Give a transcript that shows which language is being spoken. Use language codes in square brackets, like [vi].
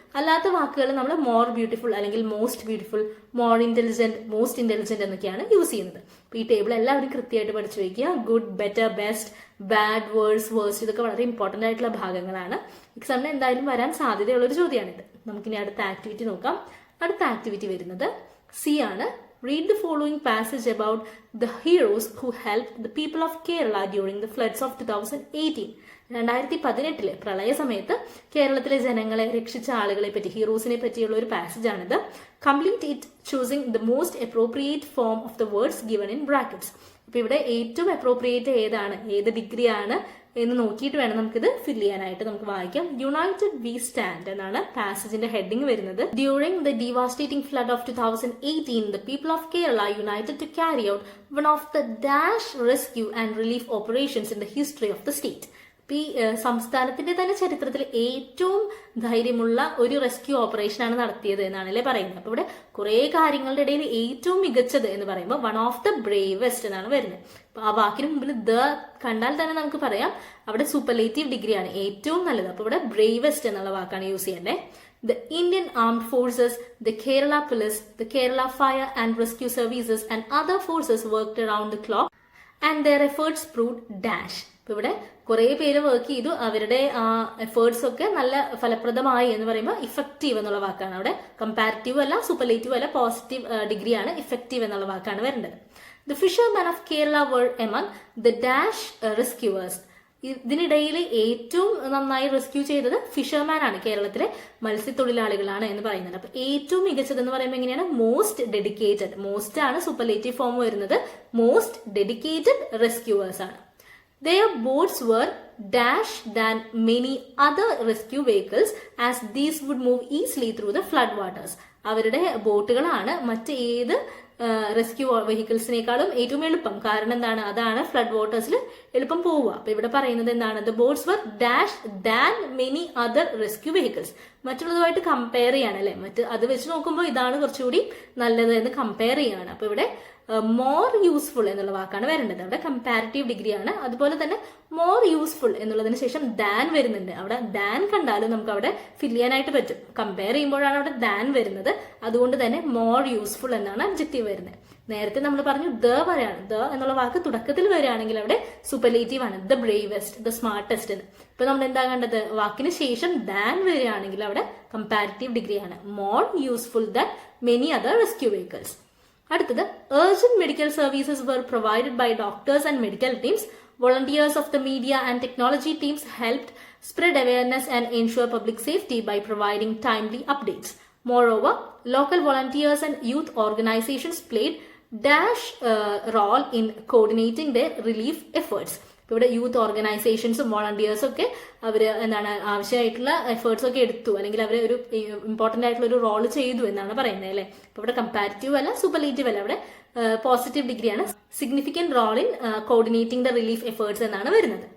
[ml] അല്ലാത്ത വാക്കുകൾ നമ്മൾ മോർ ബ്യൂട്ടിഫുൾ അല്ലെങ്കിൽ most beautiful, more intelligent, most intelligent എന്നൊക്കെയാണ് യൂസ് ചെയ്യുന്നത്. അപ്പൊ ഈ ടേബിൾ എല്ലാവരും കൃത്യമായിട്ട് പഠിച്ചു വയ്ക്കുക. Good, better, best, bad, verse, worst ഇതൊക്കെ വളരെ ഇമ്പോർട്ടന്റ് ആയിട്ടുള്ള ഭാഗങ്ങളാണ്. എക്സാമിന് എന്തായാലും വരാൻ സാധ്യതയുള്ള ഒരു ചോദ്യമാണിത്. നമുക്കിനി അടുത്ത ആക്ടിവിറ്റി നോക്കാം. അടുത്ത ആക്ടിവിറ്റി വരുന്നത് C ആണ്. [en] Read the following passage about the heroes who helped the people of Kerala during the floods of 2018. [ml] 2018 പ്രളയ സമയത്ത് കേരളത്തിലെ ജനങ്ങളെ രക്ഷിച്ച ആളുകളെ പറ്റി, ഹീറോസിനെ പറ്റിയുള്ള ഒരു പാസേജ് ആണിത്. [en] Complete it choosing the most appropriate form of the words given in brackets. [ml] അപ്പൊ ഇവിടെ ഏറ്റവും അപ്രോപ്രിയേറ്റ് ഏതാണ്, ഏത് ഡിഗ്രി ആണ് എന്ന് നോക്കിയിട്ട് വേണം നമുക്കിത് ഫിൽ ചെയ്യാനായിട്ട്. നമുക്ക് വായിക്കാം. [en] united we stand [ml] എന്നാണ് പാസേജിന്റെ ഹെഡിങ് വരുന്നത്. [en] During the devastating flood of 2018 the people of Kerala united to carry out one of the dash rescue and relief operations in the history of the state. [ml] ഈ സംസ്ഥാനത്തിന്റെ തന്നെ ചരിത്രത്തിൽ ഏറ്റവും ധൈര്യമുള്ള ഒരു rescue operation ആണ് നടത്തിയത് എന്നാണല്ലേ പറയുന്നത്. അപ്പൊ ഇവിടെ കുറെ കാര്യങ്ങളുടെ ഇടയിൽ ഏറ്റവും മികച്ചത് എന്ന് പറയുമ്പോൾ [en] one of the bravest [ml] എന്നാണ് വരുന്നത്. അപ്പൊ ആ വാക്കിന് മുമ്പിൽ ദ കണ്ടാൽ തന്നെ നമുക്ക് പറയാം അവിടെ സൂപ്പർലേറ്റീവ് ഡിഗ്രിയാണ്, ഏറ്റവും നല്ലത്. അപ്പൊ ഇവിടെ ബ്രേവസ്റ്റ് എന്നുള്ള വാക്കാണ് യൂസ് ചെയ്യേണ്ടത്. [en] The Indian Armed Forces, the Kerala Police, the Kerala Fire and Rescue Services and other forces worked around the clock and their efforts proved dash. [ml] അപ്പൊ ഇവിടെ കുറെ പേര് വർക്ക് ചെയ്തു, അവരുടെ എഫേർട്സ് ഒക്കെ നല്ല ഫലപ്രദമായി എന്ന് പറയുമ്പോൾ ഇഫക്റ്റീവ് എന്നുള്ള വാക്കാണ്. അവിടെ കമ്പാരിറ്റീവ് അല്ല, സൂപ്പർലേറ്റീവ് അല്ല, പോസിറ്റീവ് ഡിഗ്രിയാണ്, ഇഫക്റ്റീവ് എന്നുള്ള വാക്കാണ് വരേണ്ടത്. [en] The fishermen of Kerala were among the dash rescuers. [ml] ഇതിനിടയിൽ ഏറ്റവും നന്നായി റെസ്ക്യൂ ചെയ്തത് ഫിഷർമാൻ ആണ്, കേരളത്തിലെ മത്സ്യത്തൊഴിലാളികളാണ് എന്ന് പറയുന്നത്. അപ്പൊ ഏറ്റവും മികച്ചത് എന്ന് പറയുമ്പോൾ എങ്ങനെയാണ്? Most dedicated. മോസ്റ്റ് ആണ് സൂപ്പർലേറ്റീവ് ഫോം വരുന്നത്. മോസ്റ്റ് ഡെഡിക്കേറ്റഡ് റെസ്ക്യൂവേഴ്സ് ആണ്. [en] Their boats were dash than many other rescue vehicles as these would move easily through the flood waters. [ml] അവരുടെ ബോട്ടുകളാണ് മറ്റ് ഏത് റെസ്ക്യൂ വെഹിക്കിൾസിനേക്കാളും ഏറ്റവും എളുപ്പം. കാരണം എന്താണ്? അതാണ് ഫ്ലഡ് വാട്ടേഴ്സിൽ എളുപ്പം പോവുക. അപ്പൊ ഇവിടെ പറയുന്നത് എന്താണ്? [en] The boats were dash than many other rescue vehicles. [ml] മറ്റുള്ളതുമായിട്ട് compare ചെയ്യാണ് അല്ലെ, അത് വെച്ച് നോക്കുമ്പോൾ ഇതാണ് കുറച്ചുകൂടി നല്ലത് എന്ന് കമ്പയർ ചെയ്യാണ്. അപ്പൊ ഇവിടെ മോർ യൂസ്ഫുൾ എന്നുള്ള വാക്കാണ് വരേണ്ടത്. അവിടെ കമ്പാരിറ്റീവ് ഡിഗ്രിയാണ്. അതുപോലെ തന്നെ മോർ യൂസ്ഫുൾ എന്നുള്ളതിന് ശേഷം ദാൻ വരുന്നുണ്ട്. അവിടെ ദാൻ കണ്ടാലും നമുക്ക് അവിടെ ഫിൽ ചെയ്യാനായിട്ട് പറ്റും. കമ്പയർ ചെയ്യുമ്പോഴാണ് അവിടെ ദാൻ വരുന്നത്. അതുകൊണ്ട് തന്നെ മോർ യൂസ്ഫുൾ എന്നാണ് അഡ്ജക്റ്റീവ് വരുന്നത്. നേരത്തെ നമ്മൾ പറഞ്ഞു ദ പറയാണ്. ദ എന്നുള്ള വാക്ക് തുടക്കത്തിൽ വരികയാണെങ്കിൽ അവിടെ സൂപ്പർലേറ്റീവ് ആണ്. ദ ബ്രേവസ്റ്റ്, ദ സ്മാർട്ടസ്റ്റ് എന്ന്. ഇപ്പൊ നമ്മൾ എന്താ കണ്ടത്? വാക്കിന് ശേഷം ദാൻ വരികയാണെങ്കിൽ അവിടെ കമ്പാരിറ്റീവ് ഡിഗ്രിയാണ്. [en] More useful than many other rescue vehicles. അടുത്തത് urgent medical services were provided by doctors and medical teams. Volunteers of the media and technology teams helped spread awareness and ensure public safety by providing timely updates. Moreover, local volunteers and youth organizations played dash role in coordinating their relief efforts. [ml] ഇവിടെ youth ഓർഗനൈസേഷൻസും വോളണ്ടിയേഴ്സും ഒക്കെ അവർ എന്താണ് ആവശ്യമായിട്ടുള്ള efforts ഒക്കെ എടുത്തു, അല്ലെങ്കിൽ അവർ ഒരു important ആയിട്ടുള്ള ഒരു റോൾ ചെയ്തു എന്നാണ് പറയുന്നത് അല്ലെ. അപ്പൊ ഇവിടെ കമ്പാരിറ്റീവ് അല്ല, സൂപ്പർലേറ്റീവ് അല്ല, അവിടെ പോസിറ്റീവ് ഡിഗ്രിയാണ്. [en] Significant role in coordinating the relief efforts എന്നാണ് വരുന്നത്.